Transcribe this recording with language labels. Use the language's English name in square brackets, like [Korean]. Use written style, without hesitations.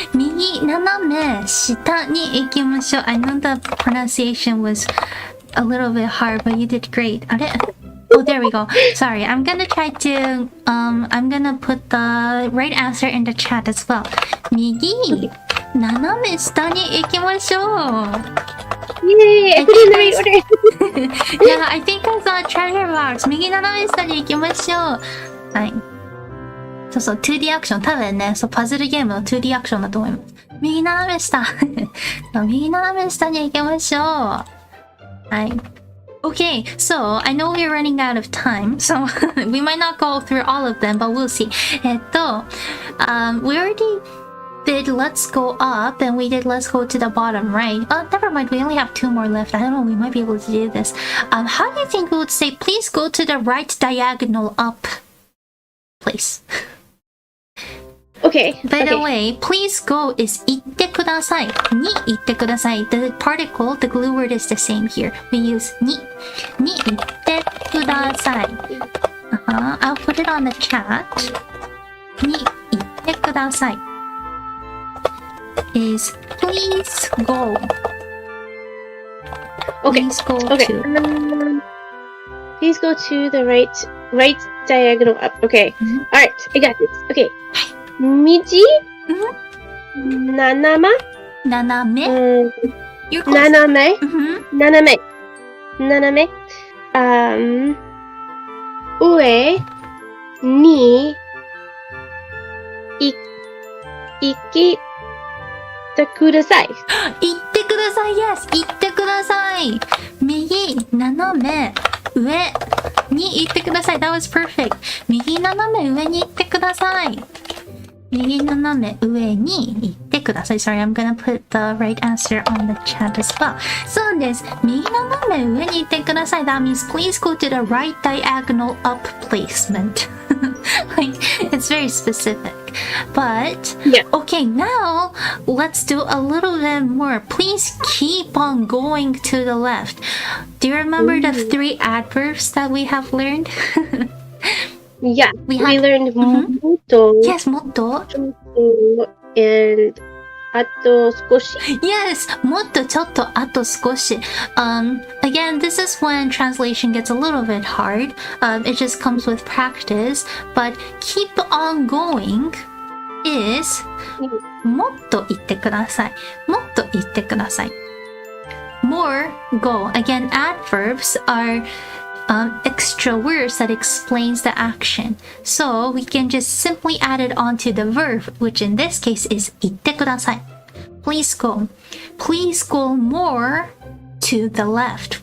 [Japanese] 右斜め下に行きましょう。 [English] I know the pronunciation was a little bit hard, but you did great. [Japanese] あれ [English] Oh, there we go. Sorry, I'm gonna try to, I'm gonna put the right answer in the chat as well. [Japanese] 右斜め下に行きましょう。 [English] Yay! I put in the right order. Yeah, I think I saw a treasure box. [Japanese] 右斜め下に行きましょう。はい。そうそう、2D アクション。多分ね、そう、パズルゲームの 2D アクションだと思います。右斜め下。右斜め下に行きましょう。はい。 [English] Okay, so I know we're running out of time, so we might not go through all of them, but we'll see. We already did let's go up and we did let's go to the bottom right. Never mind, we only have 2 more left. I don't know, we might be able to do this. How do you think we would say please go to the right diagonal up, please? Okay. By the way, please go is [Japanese] 行ってください。に行ってください。 [English] The particle, the glue word is the same here. We use [Japanese] に行ってください。 [English] I'll put it on the chat. [Japanese] に行ってください。 [English] is please go. Okay. Please go Okay. to. Please go to the right diagonal up. Okay. Alright, I got this. Okay. [Japanese] 道斜め斜め [English] You're close. [Japanese] 斜め Mhm. 斜め斜め上に行きてください。行ってください [English] Yes! [Japanese] 行ってください右斜め上に行ってください [English] That was perfect [Japanese] 右斜め上に行ってください右斜め上に行ってください [English] Sorry, I'm gonna put the right answer on the chat as well [Japanese] そうです右斜め上に行ってください [English] That means please go to the right diagonal up placement like, it's very specific but Yeah. okay, now let's do a little bit more. Please keep on going to the left. Do you remember the 3 adverbs that we have learned? Yeah, We we have- learned もっと Yes, もっと and [Japanese] あと少し [English] Yes, [Japanese] もっとちょっとあと少し [English] Again, this is when translation gets a little bit hard. It just comes with practice. But keep on going is [Japanese] もっと言ってくださいもっと言ってください [English] More, go. Again, adverbs are extra words that explains the action. So we can just simply add it onto the verb, which in this case is [Japanese] 言ってください [English] Please go. Please go more to the left.